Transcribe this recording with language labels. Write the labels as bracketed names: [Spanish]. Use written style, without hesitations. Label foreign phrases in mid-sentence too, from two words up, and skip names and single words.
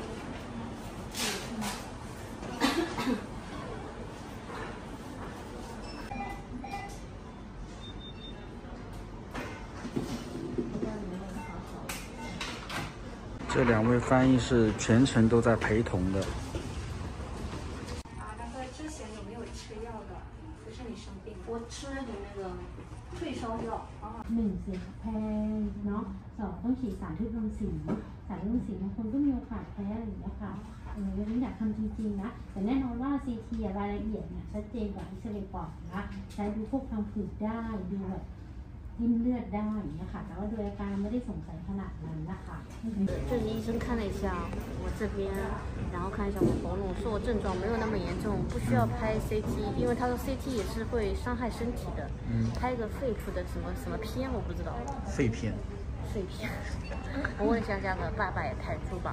[Chinese] 这2位翻译是全程都在陪同的。然后之前有没有吃药的？不是你生病，我吃了点那个退烧药啊。 [Thai] 1 เสี่ยงแพ้เนาะ2ต้องฉีดสารที่รังสีสารรังสีบางคนก็มีโอกาสแพ้อะไรอย่างเงี้ยค่ะวันนี้อยากทำจริงๆนะแต่แน่นอนว่า CT รายละเอียดเนี่ยชัดเจนกว่าเอ็กซเรย์ปอดนะใช้ดูพวกความผืดได้ดูแบบริ่มเลือดได้อย่างเงี้ยค่ะแต่ว่าโดยอาการไม่ได้สงสัยขนาดนั้นนะคะ [Chinese] 这医生看了一下我这边，然后看一下我喉咙，说我症状没有那么严重，不需要拍 CT，因为他说 CT 也是会伤害身体的。拍个肺部的什么片我不知道。肺片。碎片，我问了一下价格，800泰铢吧